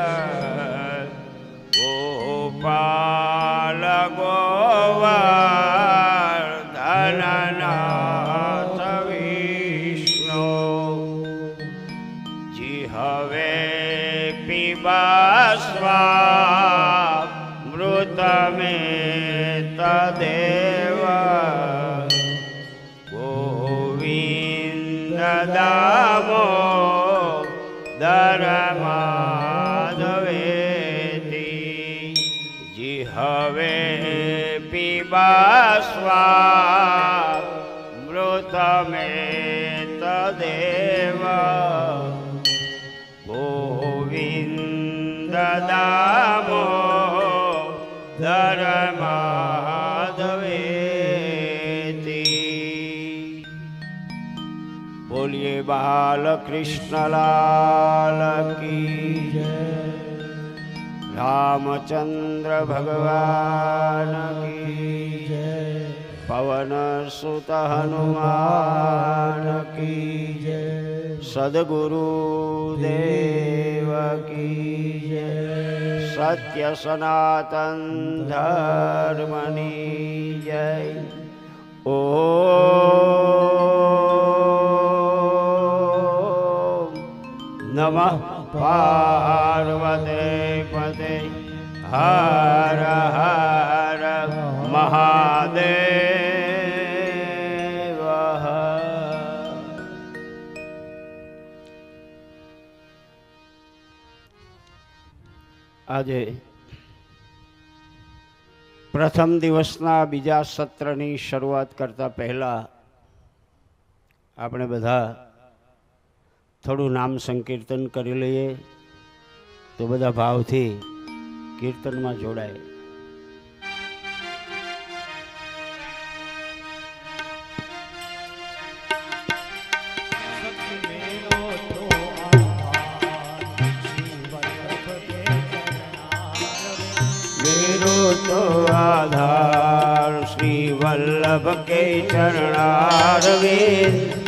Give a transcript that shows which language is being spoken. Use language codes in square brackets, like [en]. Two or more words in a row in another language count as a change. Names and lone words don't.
[sa] गोपाल गोवर्धननाथ विष्णु जीह्वे पिबस्वा मृतमे तदेव गोविन्द दामोदर माधवेति मृतमेतदेव गोविन्द दामोदर माधवेति। [hi] बोलिए बाल कृष्ण लाल की जय, रामचंद्र भगवान की जय, पवन सुत हनुमान की जय, सद्गुरु देव की जय, सत्य सनातन धर्मनी जय। [sa] ओम नमः पार्वते पते हर हर महादेव। [gu] આજે પ્રથમ દિવસના બીજા સત્રની શરૂઆત કરતા પહેલા આપણે બધા થોડું નામ સંકીર્તન કરી લઈએ તો બધા ભાવથી કીર્તનમાં જોડાય। [hi] मेरो तो आधार श्री वल्लभ के चरणारविंद,